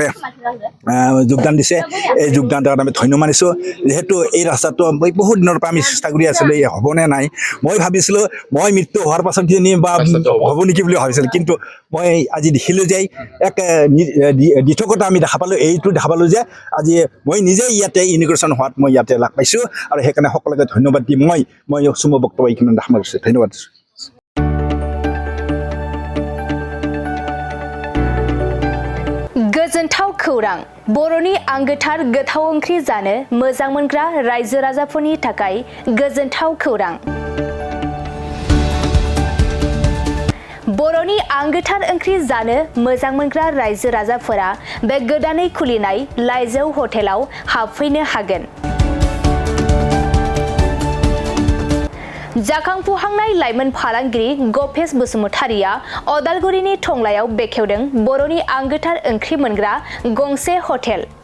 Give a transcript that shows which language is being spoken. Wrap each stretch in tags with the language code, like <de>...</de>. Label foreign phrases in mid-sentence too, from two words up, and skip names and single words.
<as>যোগদান দিছে এই যোগদানটো আমি ধন্য মানিছোঁ যিহেতু এই ৰাস্তাটো বহুত দিনৰ পৰা আমি চেষ্টা কৰি আছিলোঁ এই হ'বনে নাই মই ভাবিছিলোঁ মই মৃত্যু হোৱাৰ পাছত কিজানি বা হ'ব নেকি বুলি ভাবিছিলোঁ কিন্তু মই আজি দেখিলোঁ যে এক দিঠকতা আমি দেখা পালোঁ এইটো দেখা পালোঁ যে আজি মই নিজে ইয়াতে ইমিগ্ৰেশ্যন হোৱাত মই ইয়াতে লাগ পাইছোঁ আৰু সেইকাৰণে সকলোকে ধন্যবাদ দি মই চুম বক্তব্য এইখিনি সামৰিছোঁ ধন্যবাদ দিছোঁ</as> <brx>गोजोनथाव खौरां बर'नि आंगोथार गोथाव ओंख्रि जानो मोजां मोनग्रा रायजो राजाफोरनि थाखाय गोजोनथाव खौरां बर'नि आंगोथार ओंख्रि जानो मोजां मोनग्रा रायजो राजाफोरा बे गोदानै खुलिनाय लाइजौ हटेलाव हाबफैनो हागोन जाखांफुहांनाय लाइमोन फालांगिरि गपेश बसुमतारिया अदालगुरिनि टंलायाव बेखेवदों बर'नि आंगोथार ओंख्रि मोनग्रा गंसे हटेल</brx>